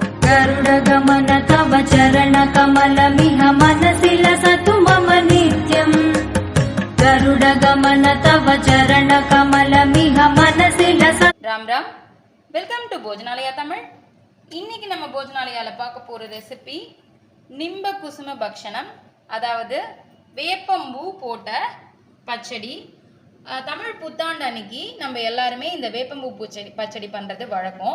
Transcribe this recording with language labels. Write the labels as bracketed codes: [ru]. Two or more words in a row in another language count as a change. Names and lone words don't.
[sa] गरुडगमन तव चरणकमलमिह मनसि लसतु मम नित्यम् गरुडगमन तव चरणकमलमिह मनसि लसतु। राम राम, [en] Welcome to Bhojanalaya Tamil. [ta] இன்னைக்கு நம்ம போஜனாலயால பார்க்க போற ரெசிபி [sa] निम्ब कुसुम भक्षणम्, [ta] அதாவது வேப்பம்பூ போட்ட பச்சடி. தமிழ் புத்தாண்டு அன்னைக்கு நம்ம எல்லாருமே இந்த வேப்பம்பூ பச்சடி பண்ணுறது வழக்கம்.